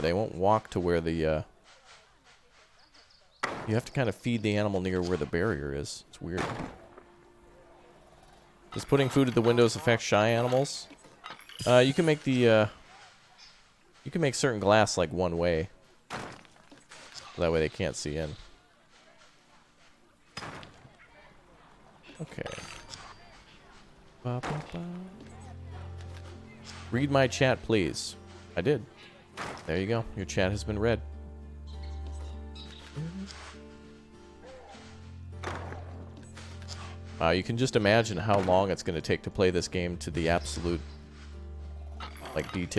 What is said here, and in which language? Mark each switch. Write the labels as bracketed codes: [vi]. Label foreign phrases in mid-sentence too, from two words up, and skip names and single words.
[en] They won't walk to where the, you have to kind of feed the animal near where the barrier is. It's weird. Does putting food at the windows affect shy animals? You can make the, you can make certain glass like one way. So that way they can't see in. Okay. Ba, ba, ba. Read my chat, please. I did. There you go. Your chat has been read. You can just imagine how long it's going to take to play this game to the absolute, like, detail.